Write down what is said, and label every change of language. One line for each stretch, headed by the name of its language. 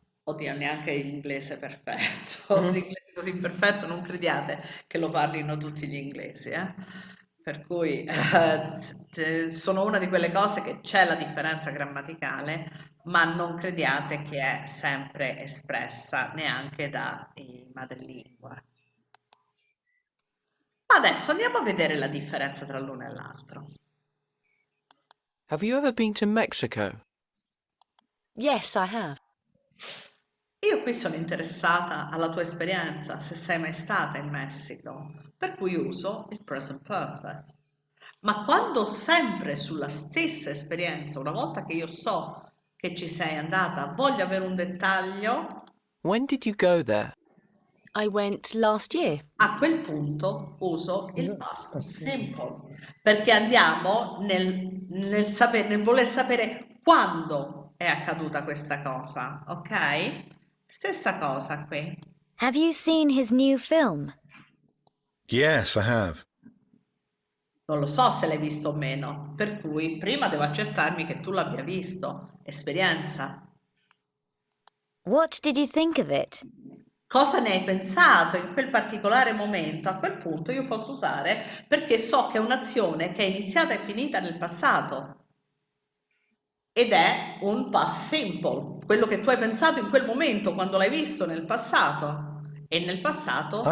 Italian: Oddio, neanche in inglese perfetto. L'inglese così perfetto non crediate che lo parlino tutti gli inglesi, Per cui sono una di quelle cose che c'è la differenza grammaticale, ma non crediate che è sempre espressa neanche dai madrelingua. Adesso andiamo a vedere la differenza tra l'uno e l'altro.
English: Have you ever been to Mexico? Yes, I have.
Italian: Io qui sono interessata alla tua esperienza, se sei mai stata in Messico, per cui uso il present perfect. Ma quando sempre sulla stessa esperienza, una volta che io so che ci sei andata, voglio avere un dettaglio,
English: When did you go there? I went last year.
Italian: a quel punto uso il past simple, perché andiamo nel voler sapere quando è accaduta questa cosa, ok? Stessa cosa qui.
English: Have you seen his new film? Yes, I have.
Italian: Non lo so se l'hai visto o meno, per cui prima devo accertarmi che tu l'abbia visto. Esperienza.
English: What did you think of it?
Italian: Cosa ne hai pensato in quel particolare momento? A quel punto io posso usare perché so che è un'azione che è iniziata e finita nel passato ed è un past simple, quello che tu hai pensato in quel momento quando l'hai visto nel passato, e nel passato